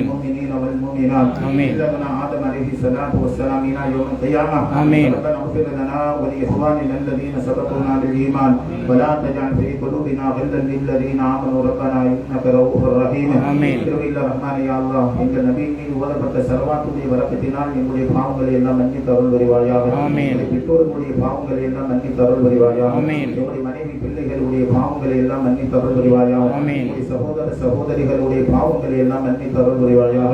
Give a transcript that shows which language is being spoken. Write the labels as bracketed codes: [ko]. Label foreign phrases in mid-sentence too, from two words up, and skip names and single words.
[ar] والمؤمنين والمؤمنات. آمين. إلى ابن آدم عليه الصلاة والسلام إلى يوم القيامة. آمين. ربنا اغفر لنا ولإخواننا الذين سبقونا بالإيمان ولا تجعل في قلوبنا غلا للذين آمنوا ربنا إنك رؤوف رحيم. آمين. إلا الرحمن يا الله [ta] எங்கள் நபியின் மீது ஓதப்பட்ட ஸலவாத்துடைய பரக்கத்தினால் எங்களுடைய பாவங்களை எல்லாம் மன்னித்து அருள் புரிவாயாக. ஆமீன். எங்களுடைய பெற்றோர்களுடைய பாவங்களை எல்லாம் மன்னித்து அருள் புரிவாயாக. ஆமீன். எங்களுடைய மனைவி பிள்ளைகளுடைய பாவங்களை எல்லாம் மன்னித்து அருள் புரிவாயாக. ஆமீன். எங்களுடைய சகோதர சகோதரிகளுடைய பாவங்களை எல்லாம் மன்னித்து அருள் புரிவாயாக.